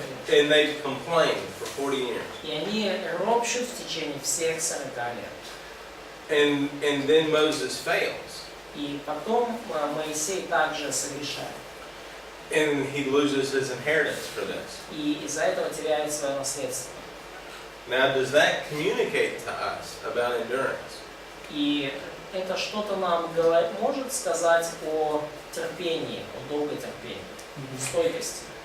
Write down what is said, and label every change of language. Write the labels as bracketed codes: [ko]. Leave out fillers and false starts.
[en] And they complained for 40 years. [ru] И они ропщут в течение всех 40 лет. [en] And then Moses fails. [ru] И потом Моисей также согрешает. [en] And he loses his inheritance for this. [ru] И из-за этого теряет свое наследство. [en] Now, does that communicate to us about endurance? [ru] И это что-то нам может сказать о терпении, о долгой терпении, стойкости.